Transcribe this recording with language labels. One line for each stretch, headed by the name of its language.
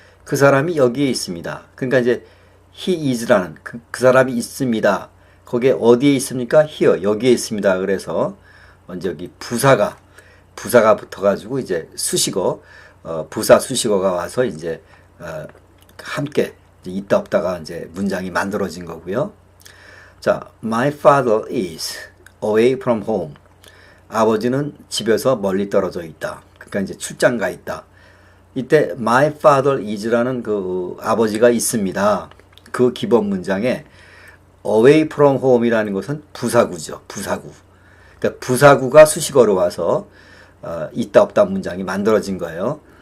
Korean: 그 사람이 여기에 있습니다. 그러니까 이제
English: he is
Korean: 라는 그 사람이 있습니다. 거기에 어디에 있습니까? here 여기에 있습니다. 그래서 먼저 여기 부사가 붙어가지고 이제 수식어 부사 수식어가 와서 이제 함께 이제 있다 없다가 이제 문장이 만들어진 거고요.
English: 자, my father is away from home.
Korean: 아버지는 집에서 멀리 떨어져 있다. 그러니까 이제 출장 가 있다. 이때
English: my father is
Korean: 라는 그 아버지가 있습니다. 그 기본 문장에
English: away from home
Korean: 이라는 것은 부사구죠. 부사구. 그러니까 부사구가 수식어로 와서 있다 없다 문장이 만들어진 거예요.